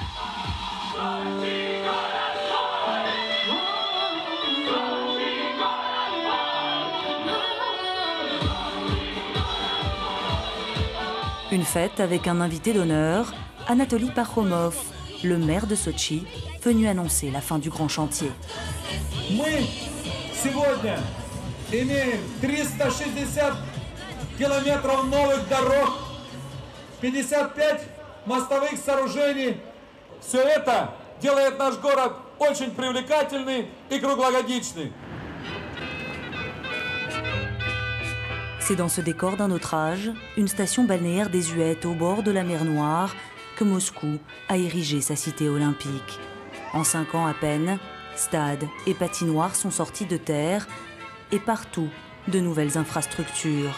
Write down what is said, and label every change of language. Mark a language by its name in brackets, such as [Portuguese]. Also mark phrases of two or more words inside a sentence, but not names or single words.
[French] Une fête avec un invité d'honneur, Anatoly Parkhomov, le maire de Sotchi, venu annoncer la fin du grand chantier. [Russian] Мы сегодня имеем 360 километров новых дорог, 55 мостовых сооружений. Все это делает наш город очень привлекательный и круглогодичный. [French] C'est dans ce décor d'un autre âge, une station balnéaire désuète au bord de la mer Noire, que Moscou a érigé sa cité olympique. En 5 ans à peine, stades et patinoires sont sortis de terre et partout de nouvelles infrastructures.